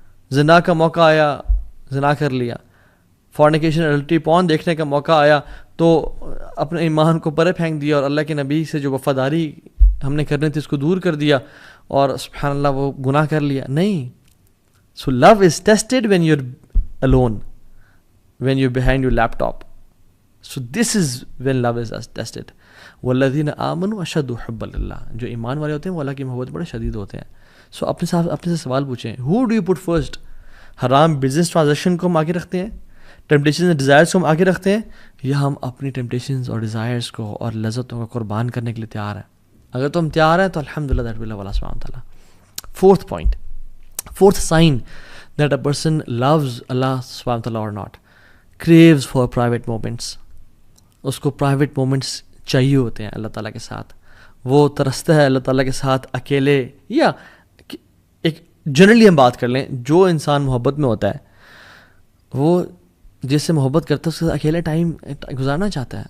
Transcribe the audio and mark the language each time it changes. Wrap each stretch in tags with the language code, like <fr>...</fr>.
<ur>زنا کا موقع آیا, زنا کر لیا. فورنیکیشن الٹی پون دیکھنے کا موقع آیا تو اپنے ایمان کو پرے پھینک دیا اور اللہ کے نبی سے جو وفاداری ہم نے کرنی تھی اس کو دور کر دیا اور سبحان اللہ وہ گناہ کر لیا. نہیں.</ur> <en>So love is tested when you are alone, when you're behind your laptop. So this is when love is tested.</en> <ar>وَالَّذِينَ آمَنُوا أَشَدُّ حُبًّا لِلَّهِ,</ar> <ur>جو ایمان والے ہوتے ہیں وہ اللہ کی محبت بڑے شدید ہوتے ہیں. سو اپنے سے سوال پوچھیں,</ur> <en>who do you put first?</en> <ur>حرام بزنس ٹرانزیکشن کو ہم آگے رکھتے ہیں, ٹیمپٹیشنز اور ڈیزائرز کو ہم آگے رکھتے ہیں, یا ہم اپنی ٹیمپٹیشنز اور ڈیزائرز کو اور لذتوں کو قربان کرنے کے لیے تیار ہیں؟ اگر تو ہم تیار ہیں تو الحمدللہ دیٹ ول اللہ سبحانہ وتعالیٰ.</ur> <en>Fourth point, fourth sign that a person loves Allah subhanahu wa ta'ala or not, craves for private moments.</en> <ur>اس کو پرائیویٹ مومنٹس چاہیے ہوتے ہیں اللہ تعالیٰ کے ساتھ. وہ ترستا ہے اللہ تعالیٰ کے ساتھ اکیلے, یا ایک جنرلی ہم بات کر لیں, جو انسان محبت میں ہوتا ہے وہ جس سے محبت کرتا ہے اس کے ساتھ اکیلے ٹائم گزارنا چاہتا ہے.</ur>